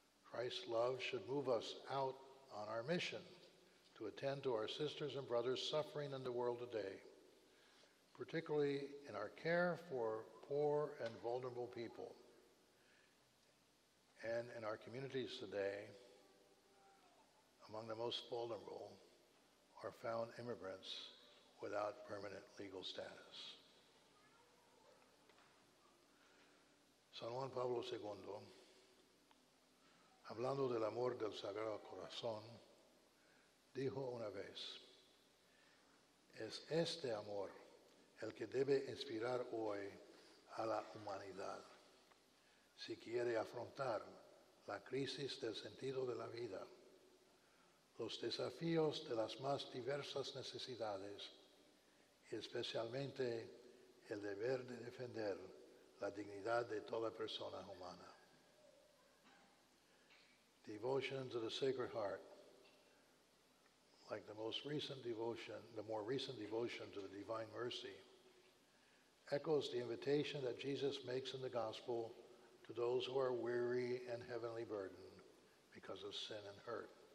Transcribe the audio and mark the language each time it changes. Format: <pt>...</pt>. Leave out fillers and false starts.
<en>Christ's love should move us out on our mission to attend to our sisters and brothers suffering in the world today, particularly in our care for poor and vulnerable people, and in our communities today, among the most vulnerable are found immigrants without permanent legal status.</en> <es>San Juan Pablo II, hablando del amor del Sagrado Corazón, dijo una vez, es este amor el que debe inspirar hoy a la humanidad si quiere afrontar la crisis del sentido de la vida, los desafíos de las más diversas necesidades y especialmente el deber de defender la dignidad de toda persona humana.</es> <en>Devotion to the Sacred Heart, like the most recent devotion, the more recent devotion to the Divine Mercy, echoes the invitation that Jesus makes in the Gospel to those who are weary and heavily burdened because of sin and hurt.</en>